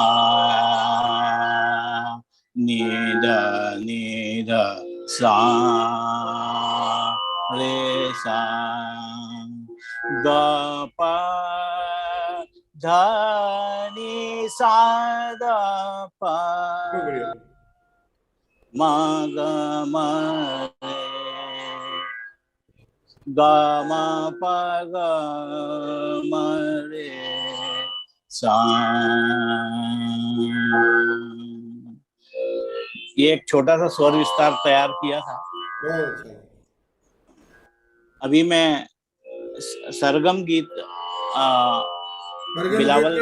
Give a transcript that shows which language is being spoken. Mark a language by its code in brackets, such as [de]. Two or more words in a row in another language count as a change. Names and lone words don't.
[hi] नि ध सा रे सा ग प ध नि सा द प बहुत बढ़िया। मा ग म रे ग म प ग म रे सा। ये एक छोटा सा स्वर विस्तार तैयार किया था। बहुत अच्छा। अभी मैं सरगम गीत सरगम गीत बिलावल